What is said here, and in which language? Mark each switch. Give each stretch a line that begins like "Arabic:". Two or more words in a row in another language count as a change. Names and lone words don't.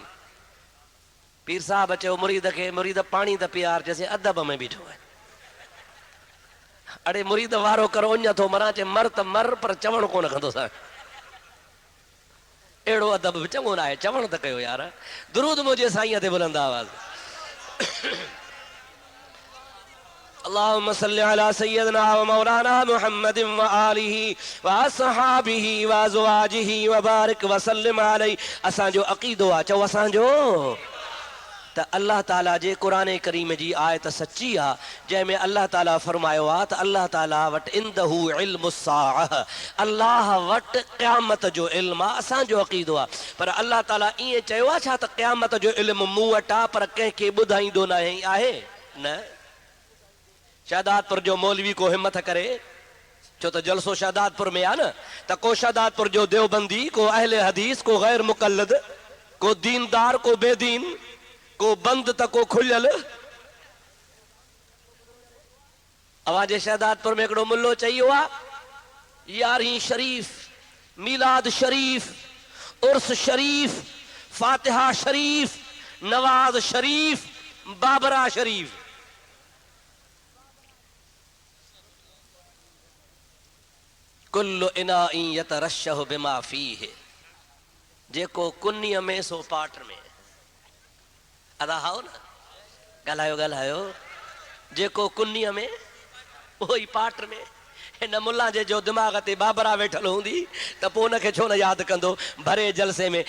Sindhi: पीर साहब चयो मुरीद खे, मुरीद पाणी त प्यार जैसे अदब में बीठो है। अड़े मुरीद वारो करो अञा थो मरां, चे मर त मर, पर चवण कोन कंदो सा। अहिड़ो अदब बि चङो न आहे, चवण त कयो यार। दुरूद मुंहिंजे साईं ते बुलंद आवाज़।
Arabic: اللهم صل على سيدنا ومولانا محمد وآله وأصحابه وأزواجه وبارك وسلم عليه.
Sindhi: असांजो अक़ीदो आहे, चओ असांजो, त अल्लाह ताला जे क़ुरान करीम जी आयत सच्ची आहे, जंहिंमें अल्लाह ताला फरमायो आहे त अल्लाह ताला वटि
Arabic: عنده علم الساعة,
Sindhi: अल्लाह वटि क़यामत जो इल्मु आहे। असांजो अक़ीदो आहे, पर अल्लाह ताला ईअं चयो आहे छा त क़यामत जो इल्मु मूं वटि आहे, पर कंहिंखे ॿुधाईंदो न आहे? न। शहदादपुर जो मौलवी को हिम्मत करे, छो त जलसो शहदादपुर में आहे न, त को शहदादपुर जो देवबंदी, को अहले हदीस, को गैर मुक़ल्लिद, को दीनदार, को बेदीन, को बंद त को खुलियल। अवाजे शहदादपुर में हिकिड़ो मुल्लो चई वियो आहे, यारहीं शरीफ, मीलाद शरीफ, उर्स शरीफ, फातिहा शरीफ, नवाज शरीफ, बाबरा शरीफ।
Arabic: كل إناء يترشح بما فيه,
Sindhi: जेको कुन्नीअ में सो पाट में। अदा हाओ न, ॻाल्हायो ॻाल्हायो। जेको कुन्नीअ में उहो ई पाट में। हिन मुल्ला जे जो दिमाग़ ते बाबरा वेठल हूंदी त पोइ उनखे छो न यादि कंदो भरे जलसे में?